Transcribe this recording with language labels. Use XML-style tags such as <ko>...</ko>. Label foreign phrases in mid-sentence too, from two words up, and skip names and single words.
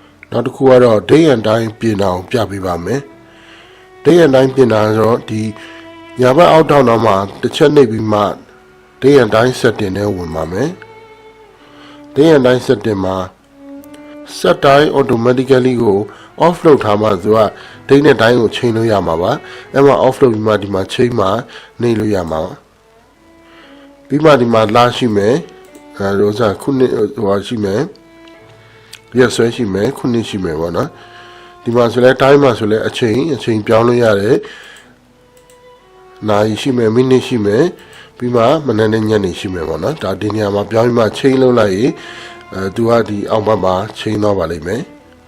<my>နောက်တစ်ခုကတော့</my> <en>day and time</en> <my>ပြင်အောင်ပြပေးပါမယ်</my> <en>day and time</en> <my>ပြင်တာဆိုတော့ဒီညာဘက်အောက်ထောင်တော့မှတစ်ချက်နှိပ်ပြီးမှ day</my> <en>and time setting</en> <my>နဲ့ဝင်ပါမယ်</my> <en>day and time setting</en> <my>မှာ</my> <en>set time automatically</en> <my>ကို off လုပ်ထားမှသူက day နဲ့ time ကိုချိန်လို့ရမှာပါအဲ့မှာ off လုပ်ပြီးမှဒီမှာချိန်မှနှိပ်လို့ရမှာပါပြီးမှဒီမှာလာရှိမယ်ရောစားခုနှစ်ဟိုရှိမယ်ရက်ဆွဲရှိမယ်ခုနှစ်ရှိမယ်ပေါ့နော်ဒီမှာဆိုလဲ time မှာဆိုလဲအချိန်ပြောင်းလို့ရတယ်နာရီရှိမယ်မိနစ်ရှိမယ်ပြီးမှမနက်နဲ့ညနေရှိမယ်ပေါ့နော်ဒါဒီနေရာမှာပြောင်းပြီးမှချိန်လို့လိုက်ရင်သူကဒီအောက်ဘက်မှာချိန်သွားပါလိမ့်မယ်</my>